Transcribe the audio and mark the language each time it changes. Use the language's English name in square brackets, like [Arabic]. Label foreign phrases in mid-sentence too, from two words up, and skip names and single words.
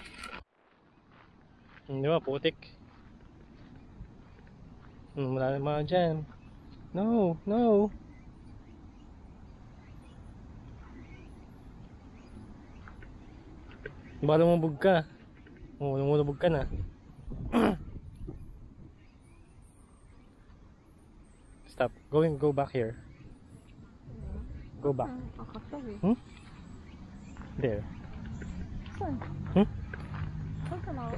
[Filipino] Hindi ba, putik. Wala na mga dyan. No, no. Baka lumubog ka. Oo, lumulubog ka na. [English] Stop. Go back here. Go back. Hmm? There. [Filipino] Saan? Hmm? Saan ka na?